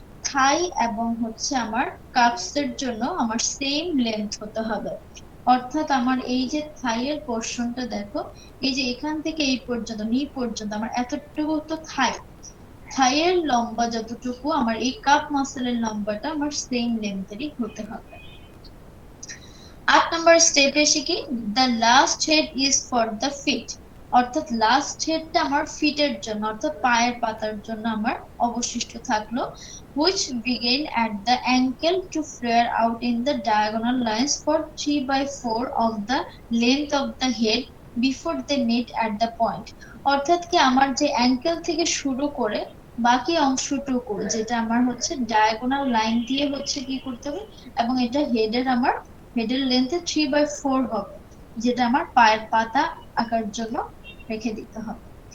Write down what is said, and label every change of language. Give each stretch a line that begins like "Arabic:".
Bangla: থাই এবং হচ্ছে আমার কাফস এর জন্য আমার সেম লেন্থ হতে হবে, অর্থাৎ আমার এই যে থাইয়ের পোর্শনটা দেখো, এই যে এখান থেকে এই পর্যন্ত নি পর্যন্ত আমার এতটুকু তো থাই, থাইয়ের লম্বা যতটুকু আমার এই কাপ মাসেলের লম্বাটা আমার সেম লেন্থেরই হতে হবে। 8 নম্বর স্টেপ এসে কি,
English: The last head is for the fit.
Bangla: অর্থাৎ লাস্ট হেডটা আমার ফিটের জন্য অর্থাৎ পায়ের পাতার জন্য আমার অবশিষ্ট থাকলো,
English: which begin at the ankle to flare out in the diagonal lines for 3/4 of the length of the head before they meet at the point।
Bangla: অর্থাৎ কি আমার যে অ্যাঙ্কেল থেকে শুরু করে বাকি অংশটুকু যেটা আমার হচ্ছে ডায়াগোনাল লাইন দিয়ে হচ্ছে কি করতে হবে, এবং এটা হেডের আমার হেডের লেন্থে 3/4 হবে, যেটা আমার পায়ের পাতা আঁকার জন্য রেখে দিতে হবে।